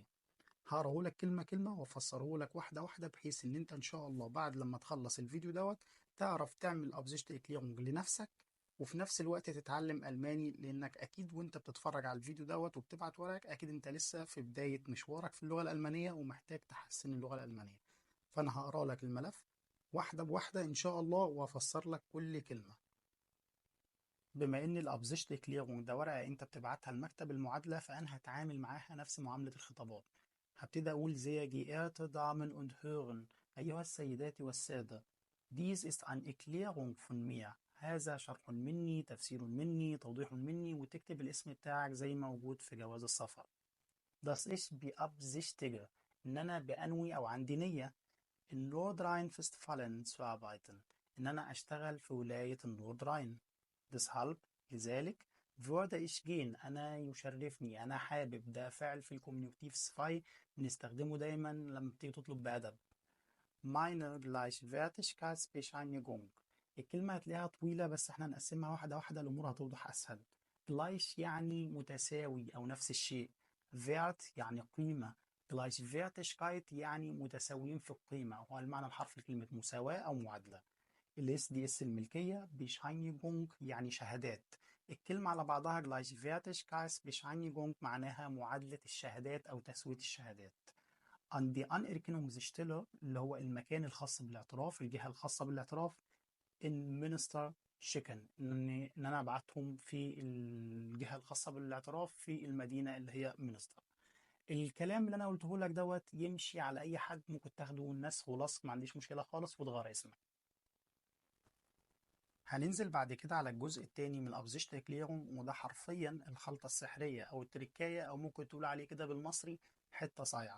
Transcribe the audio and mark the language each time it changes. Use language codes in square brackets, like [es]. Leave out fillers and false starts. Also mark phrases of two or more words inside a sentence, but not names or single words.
[ar] هقراه لك كلمة كلمة وافسره لك واحدة واحدة بحيث ان انت ان شاء الله بعد لما تخلص الفيديو تعرف تعمل [de] Absichts erklärung [ar] لنفسك، وفي نفس الوقت تتعلم الماني، لانك اكيد وانت بتتفرج على الفيديو وبتبعت ورقك اكيد انت لسه في بداية مشوارك في اللغة الالمانية ومحتاج تحسن اللغة الالمانية. فانا هقرا لك الملف واحدة بواحدة ان شاء الله وافسر لك كل كلمة. بما ان [de] die Absichts erklärung [ar] ده ورقه انت بتبعتها لمكتب المعادله، فانا هتعامل معاها نفس معامله الخطابات. هبتدي اقول [de] sehr geehrte Damen und Herren، [ar] ايها السيدات والساده. [de] dies ist eine Erklärung von mir، [ar] هذا شرح مني، تفسير مني، توضيح مني، وتكتب الاسم بتاعك زي ما موجود في جواز السفر. [de] das ich beabsichtige، [ar] ان انا بانوي او عندي نيه [de] in Nordrhein-Westfalen zu arbeiten، [ar] ان انا اشتغل في ولايه [de] Nord rhein. [ar] deshalb لذلك [de] würde ich gehen [ar] أنا يشرفني أنا حابب، ده فعل في الكوميونيتيف سفاي بنستخدمه دايما لما بتيجي تطلب بأدب. meine Gleichwertigkeitsbescheinigung، الكلمة هتلاقيها طويلة بس احنا هنقسمها واحدة واحدة الأمور هتوضح أسهل. gleich يعني متساوي أو نفس الشيء، wert يعني قيمة، Gleichwertigkeit يعني متساويين في القيمة، هو المعنى الحرفي لكلمة مساواة أو معادلة. الاس دي اس الملكية، بيشاينيجونج يعني شهادات. الكلمة على بعضها Gleichwertigkeitsbescheinigung معناها معادلة الشهادات أو تسوية الشهادات. [de] an die Anerkennungsstelle [ar] اللي هو المكان الخاص بالاعتراف، الجهة الخاصة بالاعتراف. [de] in Minister schicken [ar] إن أنا أبعتهم في الجهة الخاصة بالاعتراف في المدينة اللي هي مينستر. الكلام اللي أنا قلته لك يمشي على أي حد، ممكن تاخده نسخ ولصق ما عنديش مشكلة خالص وتغير اسمك. هننزل بعد كده على الجزء التاني من [de] Absichts erklärung, [ar] وده حرفيا الخلطة السحرية أو التركاية، أو ممكن تقول عليه كده بالمصري حتة صايعة.